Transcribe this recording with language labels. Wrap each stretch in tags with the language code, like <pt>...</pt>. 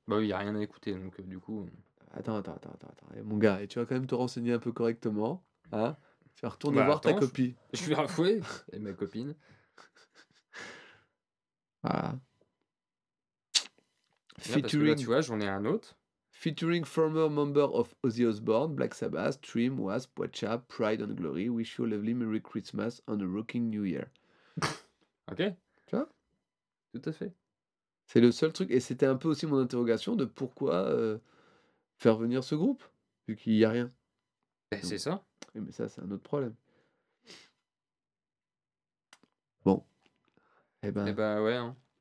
<fr>Bah oui, il n'y a rien à écouter, donc du coup... Attends. Et mon gars, et tu vas quand même te renseigner un peu correctement. Hein, tu vas retourner voir ta copie. Je vais refouer. Et ma copine. Voilà. Featuring, là, tu vois, j'en ai un autre.</fr> <en>Featuring former member of Ozzy Osbourne, Black Sabbath, Trim, Wasp, Watcha, Pride and Glory, Wish You a Lovely Merry Christmas and a Rocking New Year.</en> <fr>Ok. Tu vois ? Tout à fait. C'est le seul truc, et c'était un peu aussi mon interrogation de pourquoi faire venir ce groupe, vu qu'il n'y a rien. Ben, donc, c'est ça. Mais ça, c'est un autre problème. Bon. Ouais, hein.</fr>